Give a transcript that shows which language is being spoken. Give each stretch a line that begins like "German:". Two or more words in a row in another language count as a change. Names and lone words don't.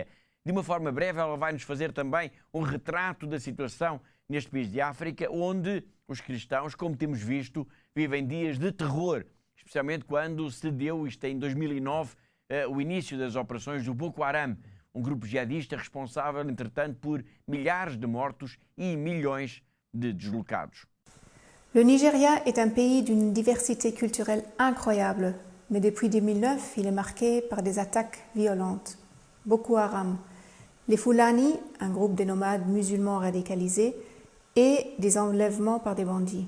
Portuguese: De uma forma breve, ela vai nos fazer também um retrato da situação neste país de África, onde os cristãos, como temos visto, vivem dias de terror, especialmente quando se deu, isto em 2009, o início das operações do Boko Haram, um grupo jihadista responsável, entretanto, por milhares de mortos e milhões de deslocados.
French: Le Nigeria est un pays d'une diversité culturelle incroyable, mais depuis 2009, il est marqué par des attaques violentes. Boko Haram, les Fulani, un groupe de nomades musulmans radicalisés, et des enlèvements par des bandits.